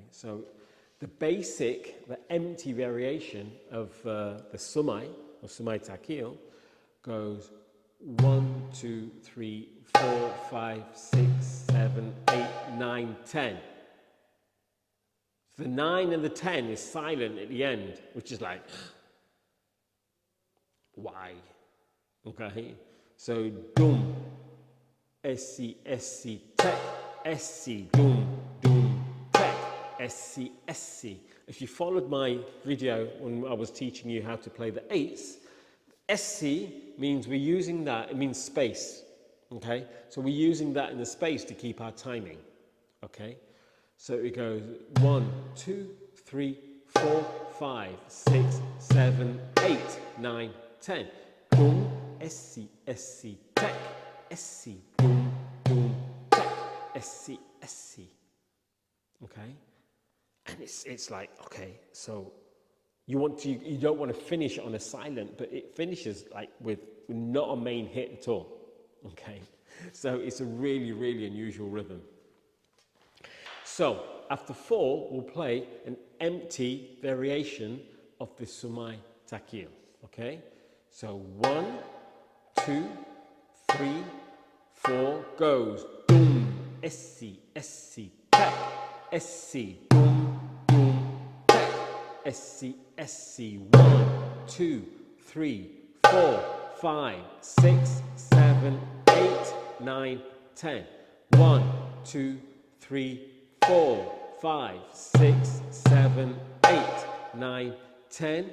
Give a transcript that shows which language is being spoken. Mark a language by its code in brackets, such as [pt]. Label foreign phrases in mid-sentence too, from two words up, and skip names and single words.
[en] So the empty variation of the Sumai, or Sumai Thakil, goes 1, 2, 3, 4, 5, 6, 7, 8, 9, 10. The 9 and the 10 is silent at the end, which is like, why? Okay? So, [ar] dum, essi, essi, tek, essi, dum, dum, tek, essi, essi. [en] If you followed my video when I was teaching you how to play the 8s, essi means we're using that, it means space, okay? So we're using that in the space to keep our timing, okay? So it goes 1, 2, 3, 4, 5, 6, 7, 8, 9, 10. [ar] Dum, essi, essi, tek, essi, dum, dum, tek, essi, essi. [en] Okay? And it's like, okay, so you don't want to finish on a silent, but it finishes like with not a main hit at all. Okay? So it's a really, really unusual rhythm. So after 4, we'll play an empty variation of the Sumai Thakil. Okay? So 1, 2, 3, 4 goes. [ar] Dum, essi, essi, tek, essi, dum, dum, tek, essi, essi. [en] 1, 2, 3, 4, 5, 6, 7, 8, 9, 10. 1, 2, 3, 4, 5, 6, 7, 8, 9, 10.